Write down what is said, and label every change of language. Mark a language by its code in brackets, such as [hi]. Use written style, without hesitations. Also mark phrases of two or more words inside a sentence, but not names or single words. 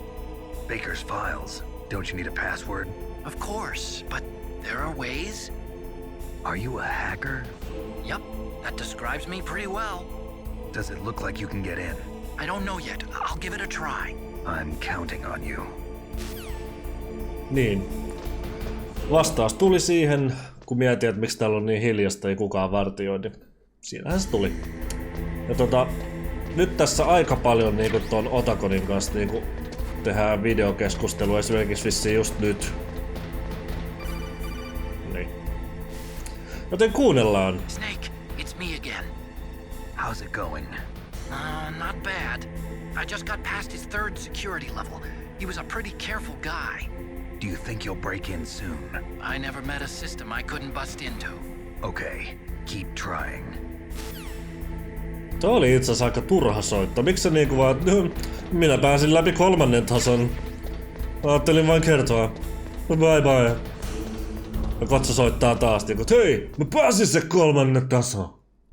[en] Baker's files? Don't you need a password? Of course, but there are ways. Are you a hacker? Yep, that describes me pretty well. Does it look like you can get in? I don't know yet. I'll give it a try. I'm counting on you. [fi] Niin. Vastaus tuli siihen, kun mietin, että miksi täällä on niin hiljasta, ei kukaan vartioi, niin siinähän se tuli. Ja nyt tässä aika paljon niinku ton Otakonin kanssa niinku tehdään videokeskustelua, esimerkiksi vissiin just nyt. Niin. Joten kuunnellaan. [en] Snake, it's me again. How's it going? Not bad. I just got past his 3rd security level. He was a pretty careful guy. Do you think you'll break in soon? I never met a system I couldn't bust into. Okay, keep trying. [fi] Se oli itse asiassa aika turha soitto. Miksi se niinku vaan, minä pääsin läpi 3. tason. Ajattelin vain kertoa. [en] Bye bye. [fi] Ja katso soittaa taas niinku, hei, mä pääsin se 3. taso.